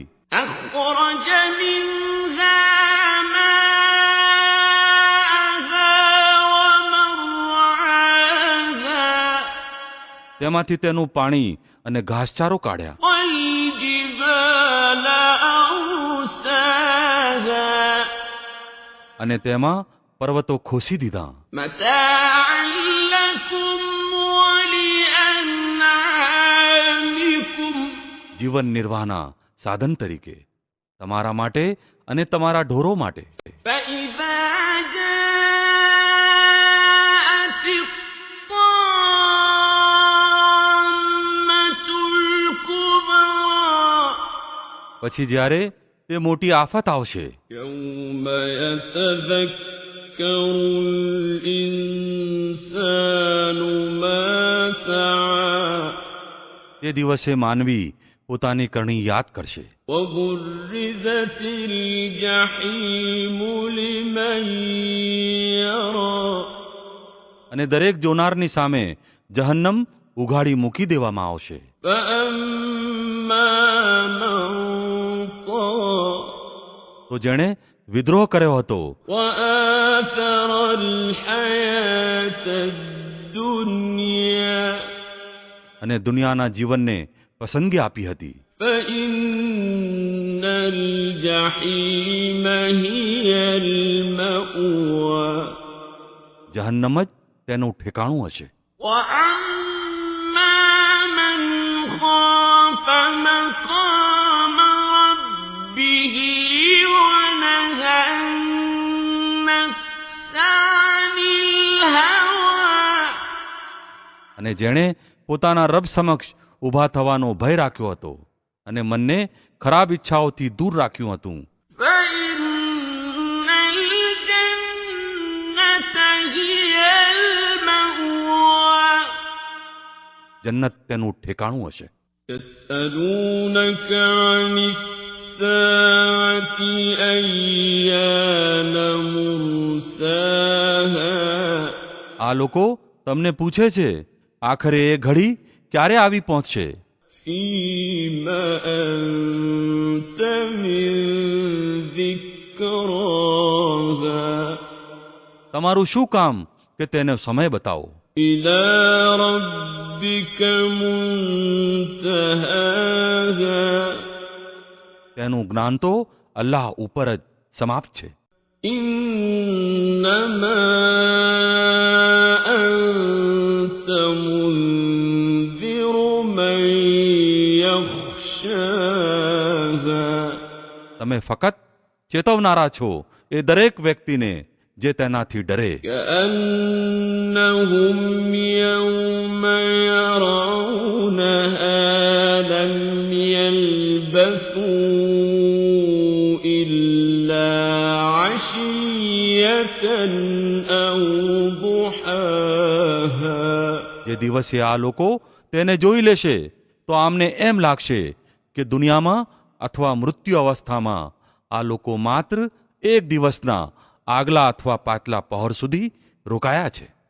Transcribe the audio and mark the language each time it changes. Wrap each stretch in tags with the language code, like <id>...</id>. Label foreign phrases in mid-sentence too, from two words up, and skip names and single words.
<ar>أَخْرَجَ مِنْهَا مَاءَهَا وَمَرْعَاهَا.</ar> <gu>તેમાંથી તેનું પાણી અને ઘાસચારો કાઢ્યા.</gu> <ar>وَالْجِبَالَ أَرْسَاهَا.</ar> <gu>અને તેમાં પર્વતો ખોસી દીધા.</gu> <ar>مَتَاعًا لَكُمْ وَلِأَنْعَامِكُمْ.</ar> <gu>જીવન નિર્વાહના સાધન તરીકે તમારા માટે અને તમારા ઢોરો માટે.</gu> <ar>فَإِذَا جَاءَتِ الطَّامَّةُ الْكُبْرَىٰ.</ar> <gu>પછી જ્યારે તે મોટી આફત આવશે,</gu> <ar>يَوْمَ يَتَذَكَّرُ الْإِنسَانُ مَا سَعَىٰ.</ar> <gu>તે દિવસે માનવી પોતાની કરણી યાદ કરશે.</gu> <ar>وَبُرِّزَتِ الْجَحِيمُ لِمَن يَرَىٰ.</ar> <gu>અને દરેક જોનારની સામે જહન્નમ ઉઘાડી મૂકી દેવામાં આવશે.</gu> <ar>فَأَمَّا مَن طَغَىٰ.</ar> <gu>તો જેણે વિદ્રોહ કર્યો હતો</gu> <ar>وَآثَرَ الْحَيَاةَ الدُّنْيَا.</ar> <gu>અને દુનિયાના જીવનને પસંદગી આપી હતી,</gu> <ar>فَإِنَّ الْجَحِيمَ هِيَ الْمَأْوَىٰ.</ar> <gu>જહન્નમ જ તેનું ઠેકાણું હશે.</gu> <ar>وَأَمَّا مَنْ خَافَ مَقَامَ رَبِّهِ وَنَهَى النَّفْسَ عَنِ الْهَوَىٰ.</ar> <gu>અને જેણે પોતાના રબ સમક્ષ ઊભા થવાનો ભય રાખ્યો હતો અને મનને ખરાબ ઈચ્છાઓથી દૂર રાખ્યું હતું,</gu> <ar>فَإِنَّ الْجَنَّةَ هِيَ الْمَأْوَىٰ.</ar> <gu>જન્નત તેનું ઠેકાણું હશે.</gu> <ar>يَسْأَلُونَكَ عَنِ السَّاعَةِ أَيَّانَ مُرْسَاهَا.</ar> <gu>આ લોકો તમને પૂછે છે આખરે એ ઘડી ક્યારે આવી પહોંચશે?</gu> <ar>فِيمَ أَنتَ مِن ذِكْرَاهَا.</ar> <gu>તમારું શું કામ કે તેનો સમય બતાવો.</gu> <ar>إِلَى رَبِّكَ مُنْتَهَاهَا.</ar> <gu>તેનું જ્ઞાન તો અલ્લાહ ઉપર જ સમાપ્ત છે.</gu> <ar>إِنَّمَا أَنْتَ مُنذِرُ مَن يَخْشَاهَا.</ar> <gu>તમે ફક્ત ચેતવનારા છો એ દરેક વ્યક્તિને જે તેનાથી ડરે.</gu> <ar>كَأَنَّهُمْ يَوْمَ يَرَوْنَهَا لَمْ يَلْبَثُوا إِلَّا عَشِيَّةً أَوْ ضُحَاهَا.</ar> <gu>જે દિવસે આ લોકો તેને જોઈ લેશે તો આમને એમ લાગશે કે દુનિયામાં અથવા મૃત્યુ અવસ્થામાં આ લોકો માત્ર એક દિવસના આગલા અથવા પાછલા પહોર સુધી રોકાયા છે.</gu>